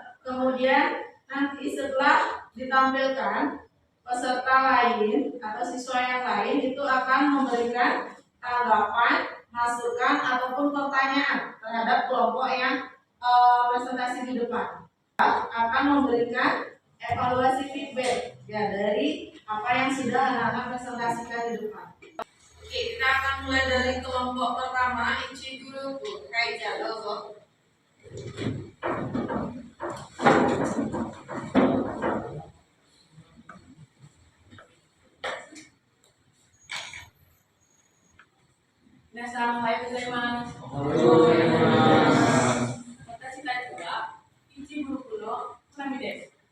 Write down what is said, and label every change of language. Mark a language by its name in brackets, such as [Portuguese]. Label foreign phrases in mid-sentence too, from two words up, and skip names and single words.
[Indonesian] Kemudian nanti setelah ditampilkan, peserta lain atau siswa yang lain itu akan memberikan tanggapan, masukan ataupun pertanyaan terhadap kelompok yang presentasi di depan. Akan memberikan evaluasi feedback ya dari apa yang sudah anak-anak presentasikan di depan. Oke, kita akan mulai dari kelompok pertama, Ichiguru Kaija, dozo. [Japanese] 皆さん、おはようございます. Watashi tachi wa Ichiguru no Konami desu.